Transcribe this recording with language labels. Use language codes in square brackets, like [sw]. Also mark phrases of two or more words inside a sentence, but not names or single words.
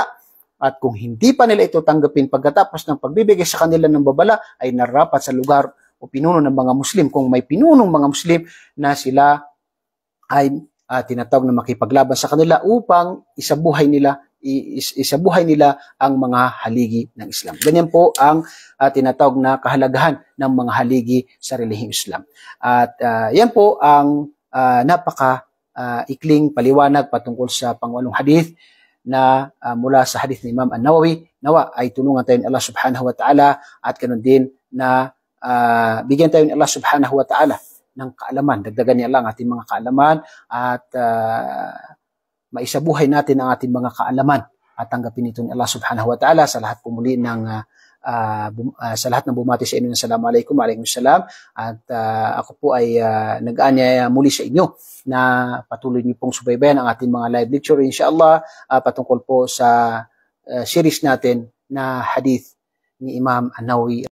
[tl] At kung hindi pa nila ito tanggapin pagkatapos ng pagbibigay sa kanila ng babala, ay nararapat sa lugar o pinuno ng mga Muslim, kung may pinunong mga Muslim, na sila ay tinatawag na makipaglaban sa kanila upang isabuhay nila ang mga haligi ng Islam. Ganyan po ang tinatawag na kahalagahan ng mga haligi sa relihiyong Islam. At yan po ang ikling paliwanag patungkol sa pangwalong hadith na mula sa hadith ni Imam An-Nawawi. Nawa ay tulungan tayo ni Allah [ar] سبحانه وتعالى, [tl] at ganun din na bigyan tayo ni Allah [ar] سبحانه وتعالى [tl] ng kaalaman. Dagdagan niya lang ating mga kaalaman, at maisabuhay natin ang ating mga kaalaman, at tanggapin ito ni Allah [ar] سبحانه وتعالى. [tl] Sa lahat po muli sa lahat ng bumati sa inyo, [ar] السلام عليكم، وعليكم السلام. [tl] At ako po ay nag-aanyaya muli sa inyo na patuloy niyo pong subaybayan ang ating mga [en] live lecture, [tl] inshallah, patungkol po sa series natin na hadith ni Imam An-Nawawi.